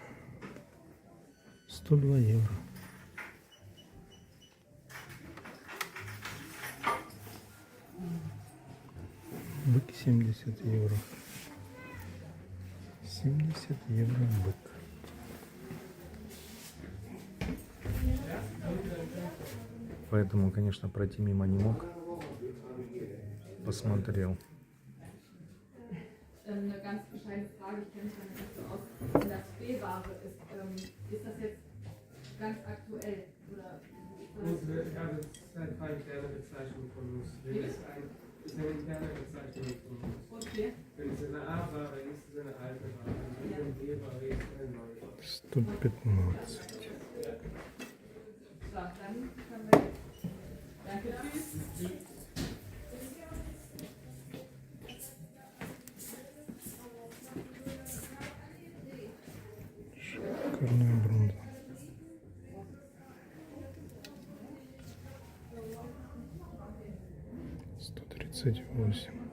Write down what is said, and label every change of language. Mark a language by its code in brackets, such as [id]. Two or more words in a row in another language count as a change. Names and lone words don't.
[ru] €102. Бык €70. €70 бык. Поэтому, конечно, пройти мимо не мог. Посмотрел. [de] Eine ganz bescheidene Frage, ich kenne mich damit nicht so aus. Wenn das B-Ware ist das jetzt ganz aktuell? Oder Das ist halt eine interne Bezeichnung von uns. Das ist eine interne Bezeichnung von uns. Okay. Wenn es eine A-Ware ist, ist es eine alte Ware. Wenn es eine B-Ware ist, eine neue Ware. 115. So, dann können wir jetzt. Danke, tschüss. [ru] Шикарная бронза. $138.